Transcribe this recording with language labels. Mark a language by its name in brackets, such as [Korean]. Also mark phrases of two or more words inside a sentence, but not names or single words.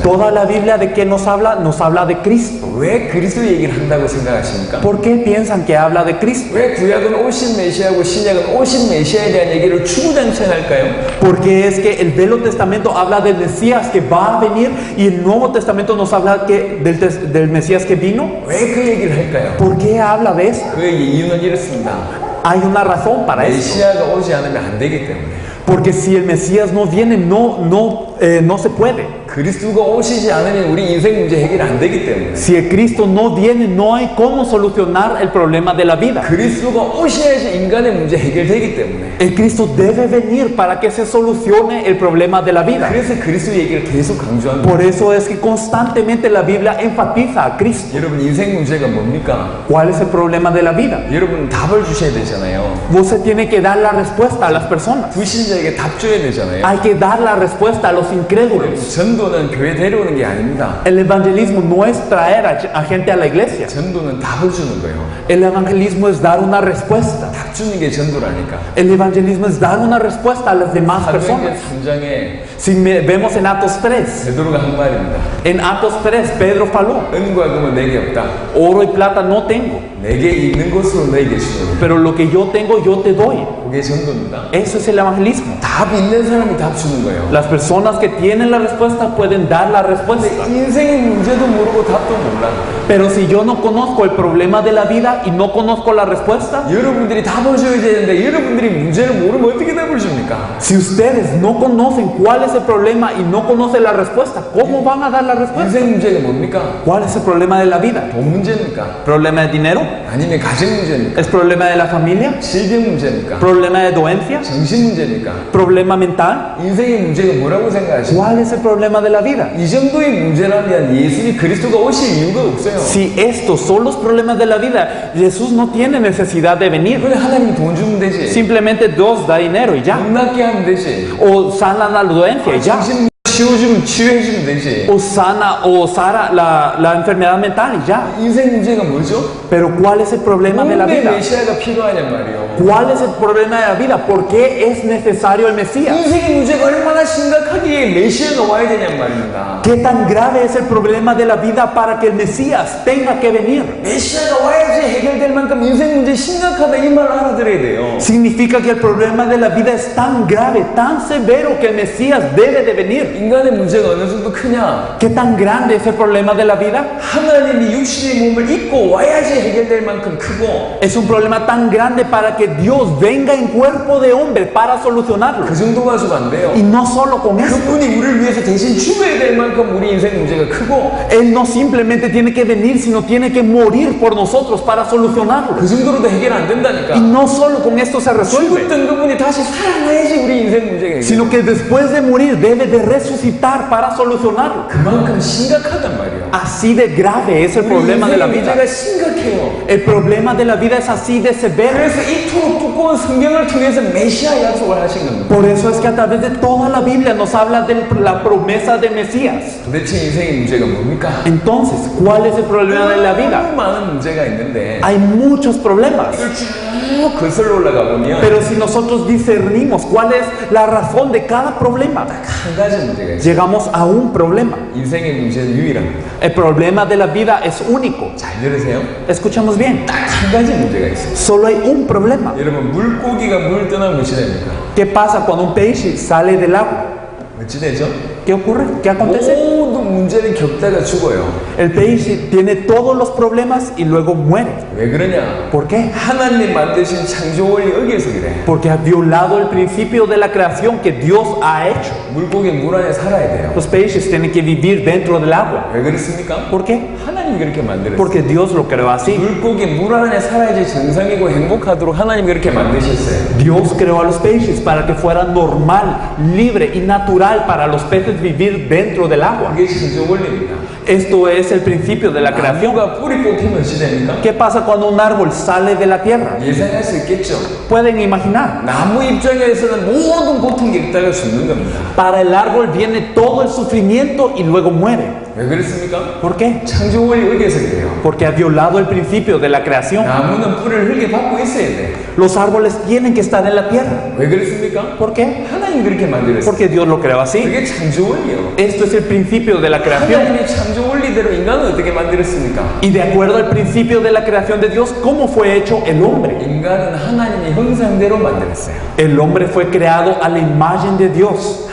[Spanish] Toda la Biblia de qué nos habla de Cristo. [Korean] 왜 그리스도 얘기를 한다고 생각하십니까? [Spanish] ¿Por qué piensan que habla de Cristo? [Korean] 왜 구약은 오신 메시아고 신약은 오신 메시아에 대한 얘기를 추구장창할까요? [Spanish] Porque es que el Viejo Testamento habla del Mesías que va a venir y el Nuevo Testamento nos habla del Mesías que vino. [Korean] 왜 그 얘기를 할까요? [Spanish] ¿Por qué habla de eso? [Korean] 그 이유는 이렇습니다. [Spanish] Hay una razón para eso. [Korean] 메시아가 오지 않으면 안 되기 때문에. [Spanish] Porque si el Mesías no viene, no se puede. [Korean] 그리스도가 오시지 않으면 우리 인생 문제 해결 안 되기 때문에. [Spanish] Si el Cristo no viene, no hay cómo solucionar el problema de la vida. [Korean] 그리스도가 오셔야지 인간의 문제 해결되기 때문에. [Spanish] El Cristo debe venir para que se solucione el problema de la vida. [Korean] 그래서 그리스도 얘기를 계속 강조합니다. [Spanish] Por eso es que constantemente la Biblia enfatiza a Cristo. [Korean] 여러분 인생 문제가 뭡니까? [Spanish] ¿Cuál es el problema de la vida? [Korean] 여러분 답을 주셔야 되잖아요. [Spanish] Usted tiene que dar la respuesta a las personas. [Korean] 불신자에게 답 줘야 되잖아요. [Spanish] Hay que dar la respuesta a los incrédulos. [Korean] 전도 전도는 교회 데려오는 게 아닙니다. [Spanish] El evangelismo no es traer a gente a la iglesia. [Korean] 전도는 답을 주는 거예요. [Spanish] El evangelismo es dar una respuesta. [Korean] 답 주는 게 전도라니까. [Spanish] El evangelismo es dar una respuesta a las demás [Korean] 사도행전 [Spanish] personas. [Korean] 3장에 [Spanish] Si vemos en Atos 3, [Korean] 베드로가 한 말입니다. [Spanish] en Atos 3, Pedro faló, [Korean] 은과 금은 내게 없다. [Spanish] oro y plata no tengo, [Korean] 내게 있는 것으로 너에게 주노니. [Spanish] pero lo que yo tengo yo te doy. [Korean] 그게 전도입니다. [Spanish] Eso es el evangelismo. [Korean] 답 있는 사람이 답 주는 거예요. [Spanish] Las personas que tienen la respuesta pueden dar la respuesta. [Korean] 인생의 문제도 모르고 답도 몰라. [Spanish] Pero si yo no conozco el problema de la vida y no conozco la respuesta, [Korean] 여러분들이 답을 줘야 되는데 여러분들이 문제를 모르면 어떻게 답을 줍니까? [Spanish] si ustedes no conocen cuál es el problema y no conocen la respuesta, ¿cómo van a dar la respuesta? [Korean] 인생 문제가 뭡니까? [Spanish] ¿Cuál es el problema de la vida? [Korean] 돈 문제입니까? [Spanish] ¿Problema de dinero? [Korean] 아니면 가정 문제입니까? [Spanish] ¿Es problema de la familia? [Korean] 질병 문제입니까? [Spanish] ¿Problema de doencia? [Korean] 정신 문제입니까? [Spanish] ¿Problema mental? [Korean] 인생의 문제가 뭐라고 생각하십니까? [Spanish] ¿Cuál es el problema de la vida? [Korean] 이 정도의 문제라면 예수님 그리스도가 오실 이유가 없어요. [Spanish] Si estos son los problemas de la vida, Jesús no tiene necesidad de venir. [Korean] 그래 하나님이 돈 주면 되지. [Spanish] Simplemente Dios da dinero y ya. [Korean] 돈 낫게 하면 되지. [Spanish] O sana la doencia y ya. [Korean] 정신 치워주면 치유해주면 되지. [Spanish] O sana la enfermedad mental y ya. [Korean] 인생 문제가 뭐죠? [Spanish] Pero ¿cuál es el problema de la [Korean] 왜 [Spanish] vida? [Korean] 메시아가 필요하냔 말이에요. [Spanish] ¿Cuál es el problema de la vida? ¿Por qué es necesario el Mesías? [Korean] 인생의 문제가 얼마나 심각하기에 메시아가 와야 되냔 말입니다. [Spanish] ¿Qué tan grave es el problema de la vida para que el Mesías tenga que venir? [Korean] 메시아가 와야지 해결될 만큼 인생 문제 심각하다 이 말 알아들어야 돼요. [Spanish] Significa que el problema de la vida es tan grave, tan severo que el Mesías debe de venir. [Korean] 인간의 문제가 어느 정도 크냐? [Spanish] ¿Qué tan grande es el problema de la vida? [Korean] 하나님이 육신의 몸을 입고 와야지 해결될 만큼 크고 [Spanish] Es un problema tan grande para que Dios venga en cuerpo de hombre para solucionarlo. [Korean] 그 정도 가지고 안 돼요. [Spanish] Y no solo con eso. [Korean] 그분이 우리를 위해서 대신 죽어야 될 만큼 우리 인생 문제가 크고 [Spanish] Él no simplemente tiene que venir, sino tiene que morir por nosotros para solucionarlo. [Korean] 그 정도로도 해결 안 된다니까. [Spanish] Y no solo con esto se resuelve, [Korean] 죽었던 그분이 다시 살아나야지 우리 인생 문제가 해결. [Spanish] sino que después de morir debe de resucitar para solucionarlo. [Korean] 그만큼 심각하단 말이야. [Spanish] Así de grave es el [Korean] 우리 [Spanish] problema de la [Korean] 인생의 [Spanish] vida. [Korean] 문제가 심각해요. [Spanish] El problema de la vida es así de severo. [Korean] 그래서 이토록 두꺼운 성경을 통해서 메시아 약속을 하신 겁니다. [Spanish] Por eso es que a través de toda la Biblia nos habla de la promesa de Mesías. [Korean] 도대체 인생의 문제가 뭡니까? [Spanish] Entonces, ¿cuál es el problema de la vida? [Korean] 너무 많은 문제가 있는데 [Spanish] Hay muchos problemas. [Korean] 이걸 쭉 거슬러 올라가 보면 [Spanish] Pero si nosotros discernimos cuál es la razón de cada problema, [Korean] 한 가지 문제가 있어요. [Spanish] llegamos a un problema. [Korean] 인생의 문제는 유일합니다. [Spanish] El problema de la vida es único. [Korean] 잘 들으세요? [Spanish] Escuchamos bien. [Korean] 딱 한 가지 문제가 있어요. [Spanish] Solo hay un problema. [Korean] 여러분 물고기가 물 떠나면 어찌 됩니까? [Spanish] ¿Qué pasa cuando un peixe sale del agua? [Korean] 어찌 되죠? [Spanish] ¿Qué ocurre? ¿Qué acontece? [Korean] 모든 문제를 겪다가 죽어요. [Spanish] El peixe tiene todos los problemas y luego muere. [Korean] 왜 그러냐? [Spanish] ¿Por qué? [Korean] 하나님 만드신 창조 원리 어기에서 그래. [Spanish] Porque ha violado el principio de la creación que Dios ha hecho. [Korean] 물고기 물 안에 살아야 돼요. [Spanish] Los peces tienen que vivir dentro del agua. [Korean] 왜 그렇습니까? [Spanish] ¿Por qué? [Korean] 하나님이 그렇게 만들었어요. [Spanish] Porque Dios lo creó así. [Korean] 물고기 물 안에 살아야지 정상이고 행복하도록 하나님이 그렇게 만드셨어요. [Spanish] Dios creó a los peces para que fuera normal, libre y natural para los peces vivir dentro del agua. [Korean] 그게 창조 원리입니다. [Spanish] Esto es el principio de la creación. [Korean] 나무가 뿌리 뽑히면 어찌 됩니까? [Spanish] ¿Qué pasa cuando un árbol sale de la tierra? [Korean] 예상할 수 있겠죠. [Spanish] Pueden imaginar. [Korean] 나무 입장에서는 모든 고통 겪다가 죽는 겁니다. [Spanish] Para el árbol viene todo el sufrimiento y luego muere. [Korean] 왜 그렇습니까? [Spanish] ¿Por qué? [Korean] 창조 원리 어기에서 그래요. [Spanish] Porque ha violado el principio de la creación. [Korean] 나무는 뿌리를 흙에 받고 있어야 돼. [Spanish] Los árboles tienen que estar en la tierra. [Korean] 왜 그렇습니까? [Spanish] ¿Por qué? [Korean] 하나님이 그렇게 만들었어요. [Spanish] Porque Dios lo creó así. [Korean] 그게 창조 원리예요. [Spanish] Esto es el principio de la creación. [Korean] 하나님이 창조 원리대로 인간을 어떻게 만들었습니까? [Spanish] Y de acuerdo al principio de la creación de Dios, ¿cómo fue hecho el hombre? [Korean] 인간은 하나님의 형상대로 만들었어요. [Spanish] El hombre fue creado a la imagen de Dios.